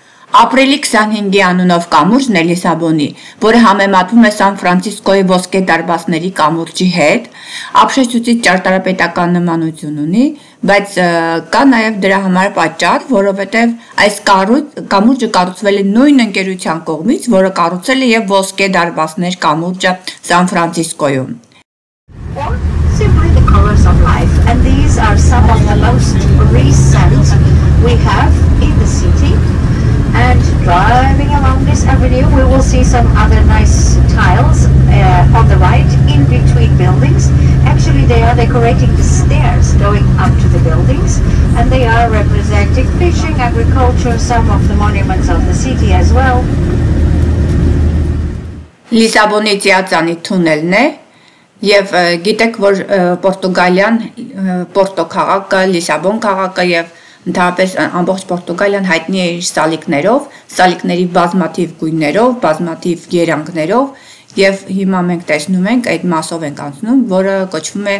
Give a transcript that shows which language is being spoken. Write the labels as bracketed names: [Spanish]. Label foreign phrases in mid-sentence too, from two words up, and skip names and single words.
[Armenian] Ապրիլի 25-ի անունով կամուրջն է Լիսաբոնի, որը համեմատվում է Սան Ֆրանցիսկոյի ոսկե դարբասների կամուրջի հետ, ապշեցուցիչ ճարտարապետական նմանություն ունի, բայց կա նաև դրա համար պատճառ, որովհետև այս կամուրջը կառուցվել է նույն ընկերության կողմից, որը կառուցել է և ոսկե դարբասներ կամուրջը Սան Ֆրանցիսկոյում։ [English] Simply the colors of life, and these are some of the most recent we have in the city. And driving along this avenue, we will see some other nice tiles on the right, in between buildings. Actually, they are decorating the stairs going up to the buildings, and they are representing fishing, agriculture, some of the monuments of the city as well. [Armenian] Լիսաբոնի ծիածանի թունելն է, եւ գիտեք, որ Պորտուգալիան, Պորտո քաղաքը, Լիսաբոն քաղաքը եւ ընդհանրապես ամբողջ Պորտուգալիան հայտնի է իր սալիկներով, սալիկների բազմաթիվ գույներով, բազմաթիվ երանգներով եւ հիմա մենք տեսնում ենք այդ մասով ենք անցնում, որը կոչվում է